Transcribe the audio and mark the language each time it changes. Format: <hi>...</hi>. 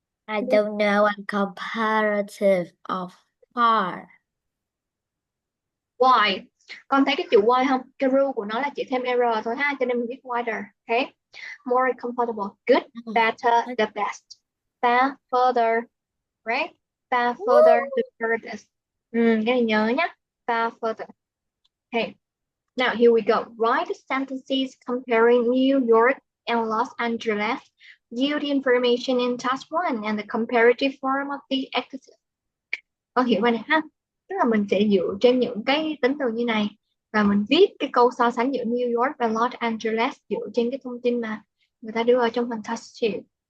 <en>I don't know a comparative of far. Why?</en> <vi>Con thấy cái chữ why không? Cái rule của nó là chỉ thêm error thôi ha, cho nên mình viết wider.</vi> <en>Okay. More comfortable. Good, better, the best. Far, further, right? Far further, the furthest.</en> <vi>Cái này nhớ nhá.</vi> <en>Far further. Okay. Now here we go. Write sentences comparing New York and Los Angeles. View the information in task 1 and the comparative form of the adjective.</en> <vi>Con hiểu rồi này ha. Tức là mình sẽ dựa trên những cái tính từ như này và mình viết cái câu so sánh giữa New York và Los Angeles dựa trên cái thông tin mà người ta đưa ở trong phần task 2.</vi>